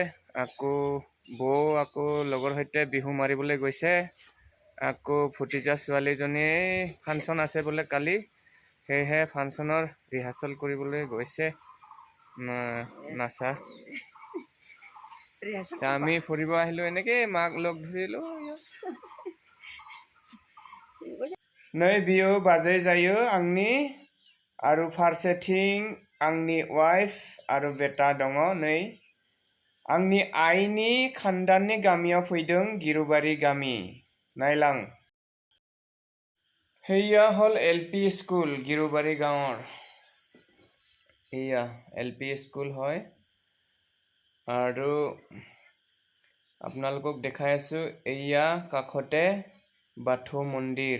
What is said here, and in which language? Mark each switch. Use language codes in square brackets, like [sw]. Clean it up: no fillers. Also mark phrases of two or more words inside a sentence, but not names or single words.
[as] আকৌ বৌ লগৰ সৈতে বিহু মাৰিবলৈ গৈছে। আকৌ ভতিজা ছোৱালীজনী ফাংচন আছে বোলে কালি, সেয়েহে ফাংচনৰ ৰিহাৰ্চেল কৰিবলৈ গৈছে। নাচা আমি ফুৰিব আহিলো, এনেকে মাক লগ ধৰিলো। [brx] नै बियो बाजै जायो आंनि, आरो फारसेथिं आंनि वाइफ आरो बेटा दङ। नै आंनि आइनि खानदाननि गामियाव फैदों, गिरुबारी गामि। नायलां। [as] হেয়া হল এলপি স্কুল গিৰুবাৰী গাঁৱৰ। এয়া এলপি স্কুল হয়। আৰু আপোনালোকক দেখাই আছো, এয়া কাষতে বাথৌ মন্দিৰ।